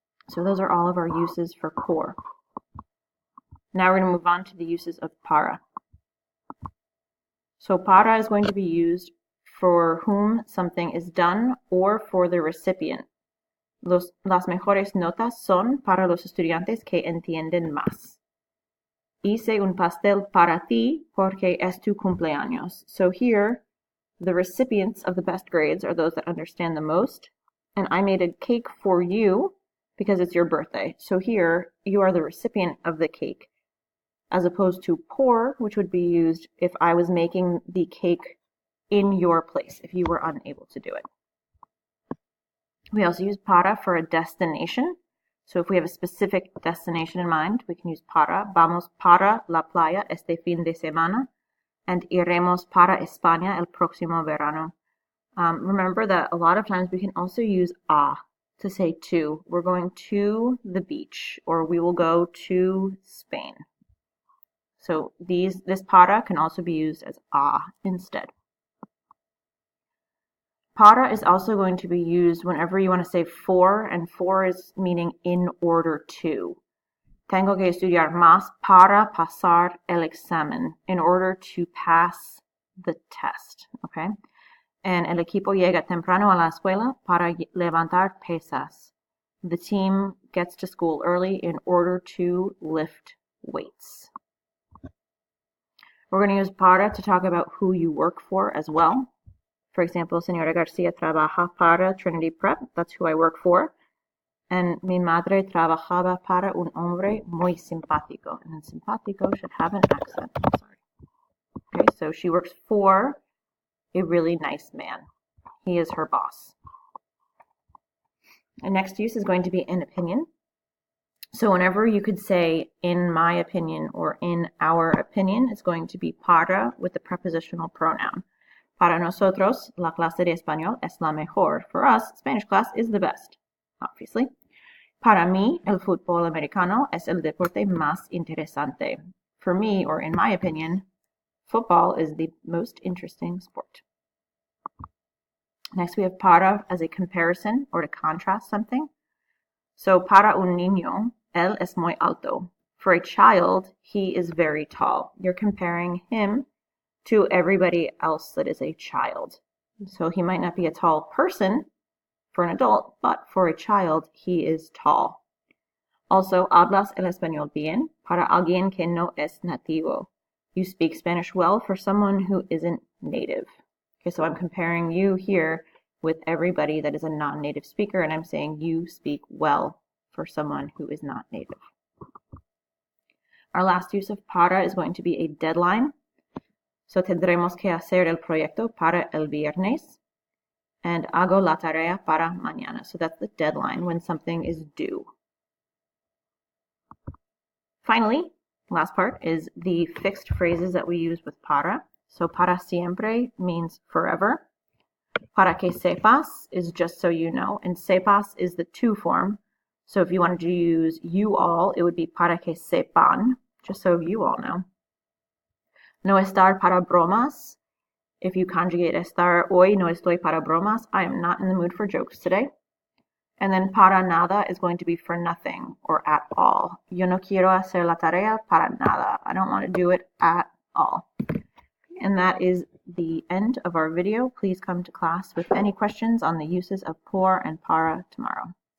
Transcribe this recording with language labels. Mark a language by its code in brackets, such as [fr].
[en] So those are all of our uses for por. Now we're going to move on to the uses of para. So para is going to be used for whom something is done or for the recipient. [es] Las mejores notas son para los estudiantes que entienden más. Hice un pastel para ti porque es tu cumpleaños. [en] So here, the recipients of the best grades are those that understand the most. And I made a cake for you because it's your birthday. So here, you are the recipient of the cake, as opposed to por, which would be used if I was making the cake in your place, if you were unable to do it. We also use para for a destination. So if we have a specific destination in mind, we can use para. [es] Vamos para la playa este fin de semana, [en] and [es] iremos para España el próximo verano. [en] Remember that a lot of times we can also use a to say to. We're going to the beach, or we will go to Spain. So this para can also be used as a instead. Para is also going to be used whenever you want to say for, and for is meaning in order to. [es] Tengo que estudiar más para pasar el examen, [en] in order to pass the test, okay? [es] And el equipo llega temprano a la escuela para levantar pesas. [en] The team gets to school early in order to lift weights. We're going to use para to talk about who you work for as well. For example, Señora Garcia [es] trabaja para [en] Trinity Prep. That's who I work for. [es] And mi madre trabajaba para un hombre muy simpático. [en] And then simpático should have an accent. I'm sorry. Okay, so she works for a really nice man. He is her boss. The next use is going to be an opinion. So whenever you could say in my opinion or in our opinion, it's going to be para with the prepositional pronoun. [es] Para nosotros, la clase de español es la mejor. [en] For us, Spanish class is the best, obviously. [es] Para mí, el fútbol americano es el deporte más interesante. [en] For me, or in my opinion, football is the most interesting sport. Next, we have para as a comparison or to contrast something. [es] So, para un niño, él es muy alto. [en] For a child, he is very tall. You're comparing him to everybody else that is a child. So he might not be a tall person for an adult, but for a child, he is tall. [es] Also, hablas el español bien para alguien que no es nativo. [en] You speak Spanish well for someone who isn't native. Okay, so I'm comparing you here with everybody that is a non-native speaker, and I'm saying you speak well for someone who is not native. Our last use of para is going to be a deadline. [es] So tendremos que hacer el proyecto para el viernes, and hago la tarea para mañana. [en] So that's the deadline when something is due. Finally, last part is the fixed phrases that we use with para. So [es] para siempre [en] means forever. [es] Para que sepas [en] is just so you know, and sepas is the to form. So if you wanted to use you all, it would be [es] para que sepan, [en] just so you all know. [es] No estar para bromas. [en] If you conjugate estar, [es] hoy no estoy para bromas. [en] I am not in the mood for jokes today. And then [es] para nada [en] is going to be for nothing or at all. [es] Yo no quiero hacer la tarea para nada. [en] I don't want to do it at all. And that is the end of our video. Please come to class with any questions on the uses of por and para tomorrow.